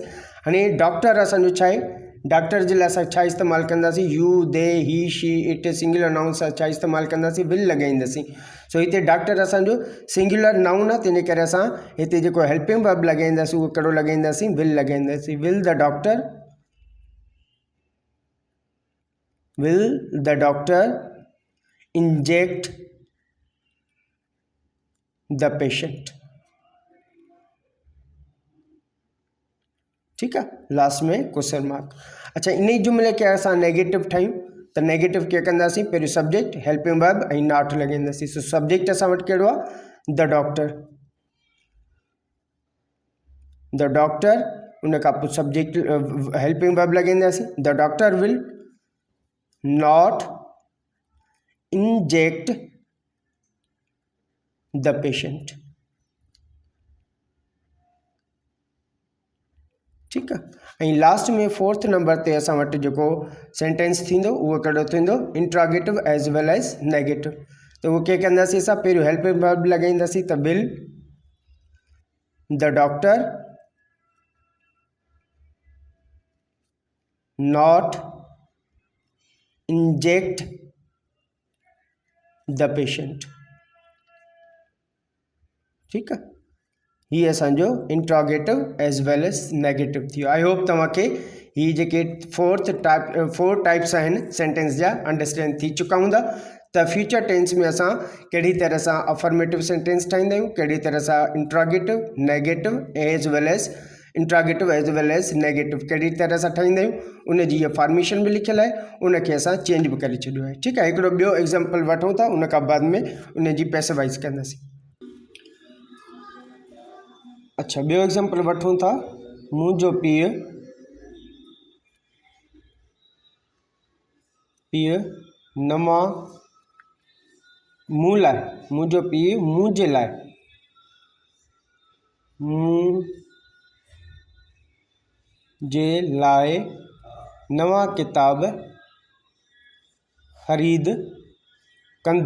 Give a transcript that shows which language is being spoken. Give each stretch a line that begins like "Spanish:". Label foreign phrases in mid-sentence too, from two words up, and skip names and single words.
Sindhi: हाणे डॉक्टर असांजो छा आहे, डॉक्टर जे लाइ असां छा इस्तेमालु कंदासीं,
English: You, they, he, she, it, singular noun
Sindhi: सां छा इस्तेमालु कंदासीं,
English: विल लॻाईंदासीं।
Sindhi: सो हिते डॉक्टर असांजो
English: singular noun
Sindhi: आहे, तंहिं करे असां हिते जेको
English: helping verb
Sindhi: लॻाईंदासीं उहो कहिड़ो लॻाईंदासीं, विल लॻाईंदासीं।
English: Will the doctor inject the patient.
Sindhi: ठीकु आहे। लास्ट में
English: question mark.
Sindhi: अच्छा, इन ई जुमिले खे असां नेगेटिव ठाहियूं, त नेगेटिव कीअं कंदासीं, पहिरियों सब्जेक्ट,
English: helping verb
Sindhi: ऐं नॉट लॻाईंदासीं। सो सब्जेक्ट असां वटि कहिड़ो आहे,
English: the doctor. the doctor,
Sindhi: उन खां पोइ
English: subject helping verb
Sindhi: लॻाईंदासीं,
English: the doctor will not inject the patient.
Sindhi: ठीकु आहे। ऐं लास्ट में
English: fourth number
Sindhi: ते असां वटि जेको सेंटेंस थींदो उहो कहिड़ो थींदो,
English: interrogative as well as negative.
Sindhi: त उहो कीअं कंदासीं, असां पहिरियों
English: helping verb
Sindhi: लॻाईंदासीं, त
English: will the doctor not inject the patient.
Sindhi: ठीकु आहे। हीअ असांजो
English: interrogative as well as negative
Sindhi: थी वियो।
English: I hope
Sindhi: तव्हांखे हीअ जेके
English: four types
Sindhi: आहिनि सेंटेंस जा अंडरस्टैंड थी चुका हूंदा। त
English: future tense
Sindhi: में असां कहिड़ी तरह सां
English: affirmative sentence
Sindhi: ठाहींदा आहियूं, कहिड़ी तरह सां
English: interrogative, negative as well as interrogative as well as negative
Sindhi: कहिड़ी तरह सां ठाहींदा आहियूं, उनजी हीअ फॉर्मेशन बि लिखियलु आहे, उनखे असां चेंज बि करे छॾियो आहे। ठीकु आहे। हिकिड़ो ॿियो एग्ज़ाम्पल वठूं था, उन खां बाद में उनजी पैसिवाइज़ कंदासीं। अच्छा, ॿियो एग्ज़ाम्पल वठूं था, मुंहिंजो पीउ नवां मूं लाइ, मुंहिंजो पीउ मुंहिंजे लाइ नवां किताब ख़रीद कंदो।